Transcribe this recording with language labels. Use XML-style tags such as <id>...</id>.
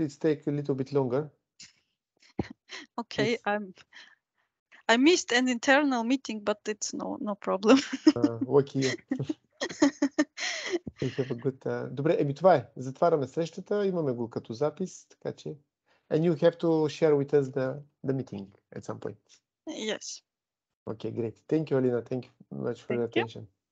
<en>It's take a little bit longer. Okay, I missed an internal meeting, but it's no problem. Lucky you. We have a good...</en> <bg>Добре, това е. Затваряме срещата, имаме го като запис, така че...</bg> <en>And you have to share with us the meeting at some point. Yes. Okay, great. Thank you, Alina. Thank you much for your attention.</en>